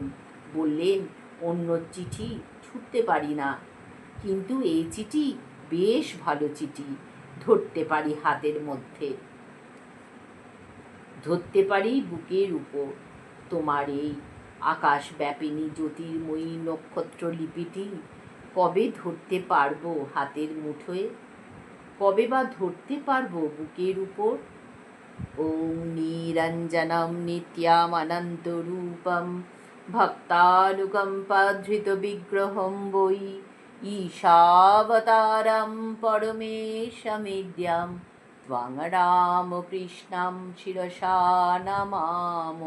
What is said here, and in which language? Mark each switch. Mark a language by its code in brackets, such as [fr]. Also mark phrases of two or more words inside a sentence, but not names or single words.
[bn] বললেন, অন্য চিঠি ছুঁতে পারি না, কিন্তু এই চিঠি বেশ ভালো চিঠি, ধরতে পারি হাতের মধ্যে, ধরতে পারি বুকের উপর। তোমার এই আকাশ ব্যাপিনী জ্যোতির্ময়ী নক্ষত্র লিপিটি কবে ধরতে পারবো হাতের মুঠোয়? কবে বা ধরতে পারবো বুকের উপর? [sa] ওং নিরঞ্জনম নিত্যামনন্তরূপম ভক্তানুকম্পাধৃতবিগ্রহং বৈ ঈশাবতারং পরমেশমিদ্যং ত্বং রামকৃষ্ণং শিরসা নমামো।